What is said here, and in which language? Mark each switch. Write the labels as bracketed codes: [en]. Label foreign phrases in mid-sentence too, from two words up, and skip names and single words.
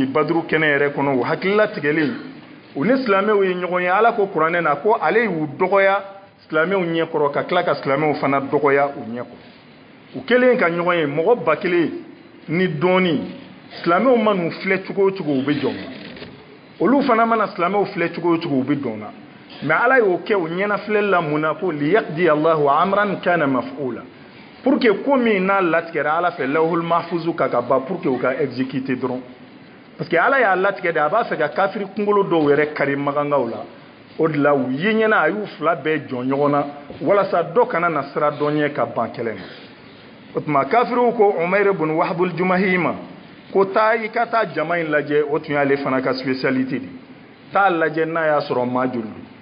[bm] baduru kɛnɛ yɛrɛ kɔnɔ o hakilila tigɛlen u ni silamɛw ye ɲɔgɔn ye ala ko kuranɛ na ko ale y'u dɔgɔya silamɛw ɲɛkɔrɔ ka tila ka silamɛw fana dɔgɔya u ɲɛkɔrɔ u kɛlen ka ɲɔgɔn ye mɔgɔ ba kelen ni dɔɔni silamɛw ma n'u filɛ cogo o cogo u bɛ jɔn olu fana mana silamɛw filɛ cogo o cogo u bɛ dɔn na mais ala y'o kɛ u ɲɛna filɛli la mun na ko [ar] ليقضي الله أمرا كان مفعولا [fr] pour que [bm] ko min n'a latigɛra ala fɛ [ar] اللوح المحفوظ [bm] ka ban [fr] pour que [bm] u ka exécuter dɔrɔn [fr] parce que [bm] ala y'a latigɛ de a b'a fɛ ka kafiri kunkolo dɔw yɛrɛ kari magangaw la o de la u ye ɲɛna a y'u fila bɛɛ jɔn ɲɔgɔn na walasa dɔ kana na sira dɔn ɲɛ ka ban kɛlɛ ma o tuma kafiriw ko Umayr ibn Wahb al-Jumahi ma ko taa i ka taa jama in lajɛ o tun y'ale fana ka spécialité de taa lajɛ n'a y'a sɔrɔ maa joli don